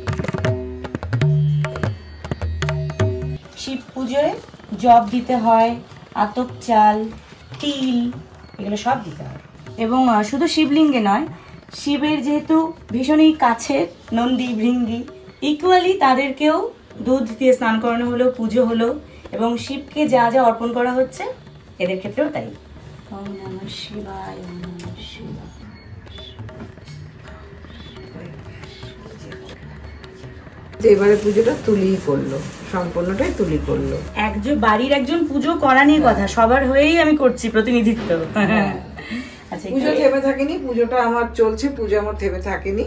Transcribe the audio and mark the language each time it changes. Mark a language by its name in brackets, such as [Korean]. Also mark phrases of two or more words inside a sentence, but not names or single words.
[Bangla] শিব পুজোয় জপ দিতে হয়, আতপ চাল, তিল, এগুলো সব দিতে হবে। এবং শুধু শিবলিঙ্গে নয়, শিবের যেহেতু ভীষণই কাছের নন্দী ভৃঙ্গি, ইকুয়ালি তাদেরকেও দুধ দিয়ে স্নান করানো হলো, পুজো হলো, এবং শিবকে যা যা অর্পণ করা হচ্ছে এদের ক্ষেত্রেও তাই। [Sanskrit] ওম নমঃ শিবায়, ওম নমঃ শিবায়। [Bangla] এবারে পুজোটা তুলিই করলো, সম্পূর্ণটাই তুলি করলো। বাড়ির একজন পুজো করা নিয়ে কথা, সবার হয়েই আমি করছি প্রতিনিধিত্ব। আচ্ছা, পুজো থেমে থাকেনি, পুজোটা আমার চলছে, পুজো আমার থেমে থাকেনি।